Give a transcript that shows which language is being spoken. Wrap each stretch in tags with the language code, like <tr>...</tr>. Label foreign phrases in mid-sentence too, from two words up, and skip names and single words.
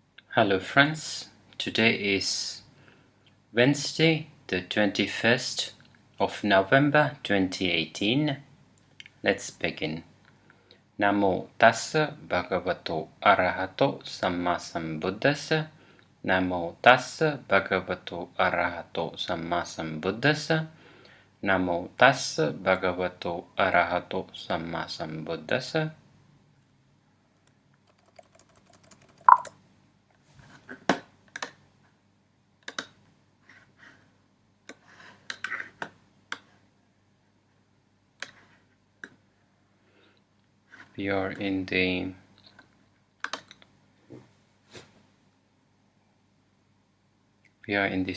<en>Hello friends, today is Wednesday the 21st of November 2018. Let's begin.</en> <pi>Namo tassa bhagavato arahato samma sambuddhassa. Namo tassa bhagavato arahato samma sambuddhassa. Namo tassa bhagavato arahato samma sambuddhassa.</pi> <en>We are in the</en>